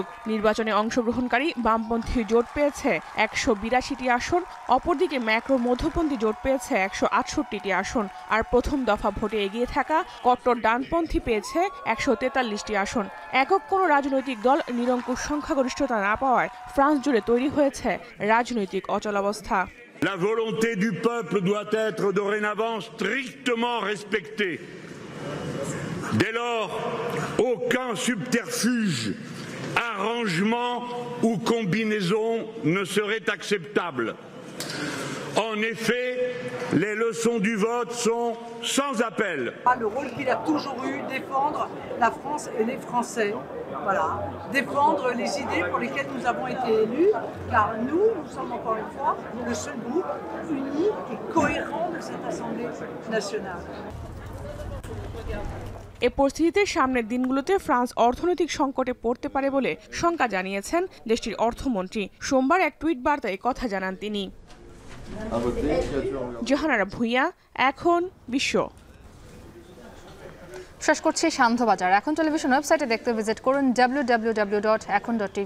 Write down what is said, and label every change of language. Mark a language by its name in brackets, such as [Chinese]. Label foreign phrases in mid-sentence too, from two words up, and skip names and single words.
[Bangla] নির্বাচনে অংশগ্রহণকারী বামপন্থী জোট পেয়েছে 182টি আসন, অপরদিকে ম্যাক্রো মধ্যপন্থী জোট পেয়েছে 168টি আসন। আর প্রথম দফা ভোটে এগিয়ে থাকা কট্টর ডানপন্থী পেয়েছে 143টি আসন। একক কোনো রাজনৈতিক দল নিরঙ্কুশ সংখ্যাগরিষ্ঠতা না পাওয়ায় ফ্রান্স জুড়ে তৈরি হয়েছে রাজনৈতিক অচলাবস্থা। [French] La volonté du peuple doit être dorénavant strictement respectée. Dès lors, aucun subterfuge, arrangement ou combinaison ne serait acceptable. En effet, les leçons du vote sont sans appel. Le rôle qu'il a toujours eu, défendre la France et les Français. Voilà, défendre les idées pour lesquelles nous avons été élus, car nous sommes encore une fois le seul groupe uni et cohérent de cette Assemblée nationale. [Bangla] এ পরিস্থিতিতে সামনের দিনগুলোতে ফ্রান্স অর্থনৈতিক সংকটে পড়তে পারে বলে শঙ্কা জানিয়েছেন দেশটির অর্থমন্ত্রী। সোমবার এক টুইট বার্তায় কথা জানান তিনি। জোহানারা ভুঁইয়া, এখন বিশ্ব। শেষ করছি সান্ধ্যবাজার। এখন টেলিভিশন ওয়েবসাইটে দেখতে ভিজিট করুন www.ekon.tv।